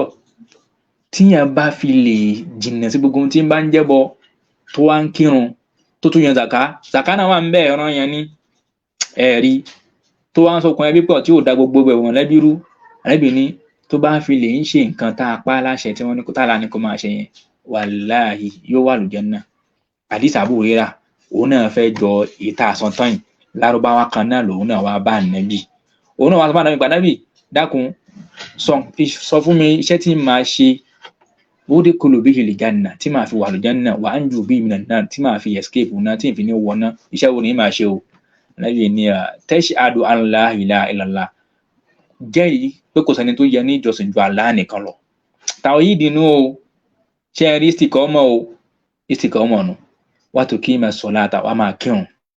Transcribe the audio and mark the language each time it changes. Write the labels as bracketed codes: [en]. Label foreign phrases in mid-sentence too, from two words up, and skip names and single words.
[yo] Tí yẹn bá fi lè jìnnà sí gbogbo ohun tí ń bá ń jẹ́bọ, tó wá ń kírun, tó tún yan zaka náà wà ń bẹ́ẹ̀, ọ̀ràn yẹn ní ẹ̀rí, tó wá ń sọkùn ẹbí pọ̀ tí ò da gbogbo ẹ̀wọ̀n lẹ́bí rú, ànábì ní tó bá fi lè ń ṣe nǹkan tá a pa láṣẹ tí wọ́n ní kó tààlà ní kó máa ṣe yẹn, wàláhì yóò wà àlùjánnà. Hadith Abu Hurairah, òun náà fẹ́ jọ ìta àsọtán yìí, lárúbáwá kan náà lòun náà wá bá ànábì, òun náà wá sọ fún ànábì, ànábì dákun sọ fún mi iṣẹ́ tí màá ṣe, [ar] أدخل به الجنة, [yo] tí màá fi wà al-janna, [ar] وأنجو به من النار, [yo] tí màá fi escape náà, tí n fi ní wọná, iṣẹ́ wo ni màá ṣe o. [ar] Ànábì ní تشهد أن لا إله إلا الله, [yo] jẹ́rìí pé kò sẹ́ni tó yẹ ní ìjọsìn ju Allah nìkan lọ. Tawhid nù o, ṣe rí istiqamah nù. [ar] وتقيم الصلاة, [yo] wá máa kírun.